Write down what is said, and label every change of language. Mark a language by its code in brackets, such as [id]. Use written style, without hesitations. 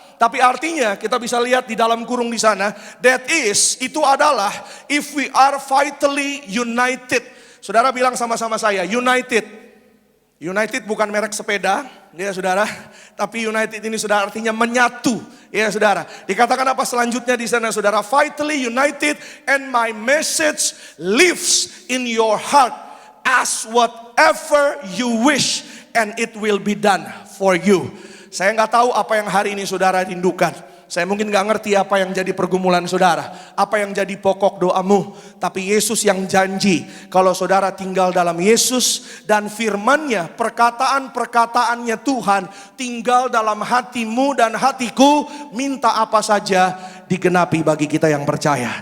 [id] Tapi artinya kita bisa lihat di dalam kurung di sana, [en] that is, [id] itu adalah [en] if we are vitally united. [id] Saudara bilang sama-sama saya, united. United bukan merek sepeda, ya saudara. Tapi united ini saudara artinya menyatu, ya saudara. Dikatakan apa selanjutnya di sana saudara? [en] Vitally united and my message lives in your heart. Ask whatever you wish and it will be done for you. [id] Saya nggak tahu apa yang hari ini saudara rindukan. Saya mungkin nggak ngerti apa yang jadi pergumulan saudara, apa yang jadi pokok doamu. Tapi Yesus yang janji, kalau saudara tinggal dalam Yesus dan firman-Nya, perkataan-perkataannya Tuhan tinggal dalam hatimu dan hatiku, minta apa saja digenapi bagi kita yang percaya.